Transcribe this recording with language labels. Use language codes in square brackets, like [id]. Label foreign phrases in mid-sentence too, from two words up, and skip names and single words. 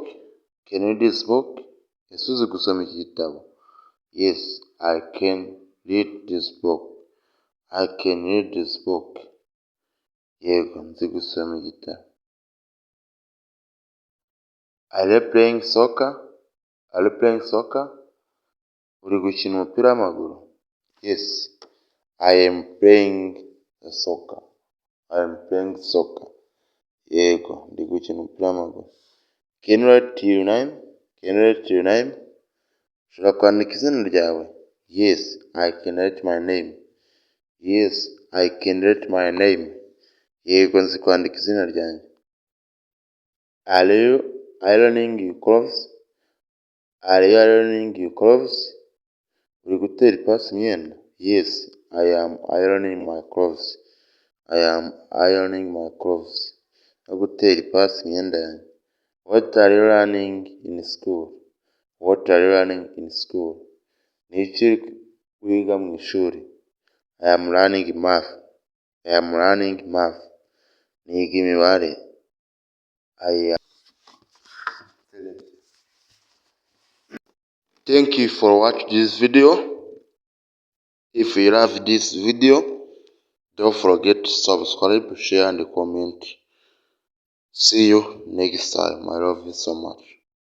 [en] Can you read this book? [rw] Ese uzi gusoma iki gitabo? [en] Yes, I can read this book. I can read this book. [rw] Yego, nzi gusoma igitabo. [en] Are you playing soccer? Are you playing soccer? [rw] Uri gukina umupira w'amaguru? [en] Yes, I am playing soccer. I am playing soccer. [rw] Yego, ndi gukina umupira w'amaguru. [en] Can you write your name? Can you write your name? [rw] Ushobora kwandika izina ryawe? [en] Yes, I can write my name. Yes, I can write my name. [rw] Yego, nzi kwandika izina ryanjye. [en] Are you ironing your clothes? Are you ironing your clothes? [rw] Uri gutera ipasi imyenda? [en] Yes, I am ironing my clothes. I am ironing my clothes. [rw] No gutera ipasi imyenda yanjye. [en] What are you learning in school? What are you learning in school? [rw] Ni iki wiga mu ishuri? [en] I am learning math. I am learning math. [rw] Niga imibare. [en] Thank you for watching this video. If you love this video, don't forget to subscribe, share and comment. See you next time. I love you so much.